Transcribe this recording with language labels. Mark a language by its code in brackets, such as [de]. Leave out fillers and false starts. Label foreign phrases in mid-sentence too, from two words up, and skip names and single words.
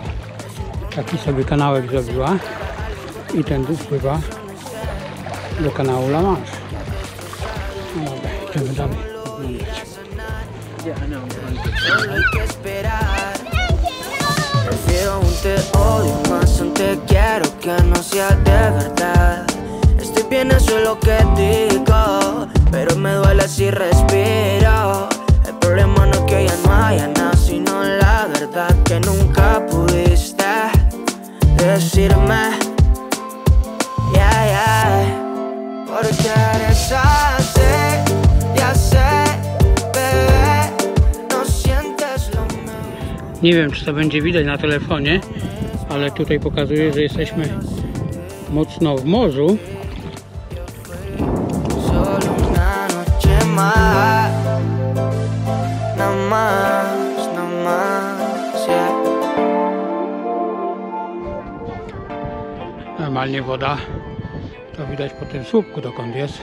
[pl] Taki sobie kanałek zrobiła i ten wpływa do kanału La Manche. No dobra, idziemy dalej oglądać. [es] Prefiero un te odio más un te quiero que no sea de verdad. Estoy bien, eso es lo que digo, pero me duele si respiro. El problema no es que ya no haya nada, sino la verdad que nunca pudiste decirme, yeah. Porque eres así, ya sé, bebé, no sientes lo mismo. [pl] Nie wiem, czy to będzie widać na telefonie, ale tutaj pokazuje, że jesteśmy mocno w morzu. Normalnie woda to widać po tym słupku, dokąd jest.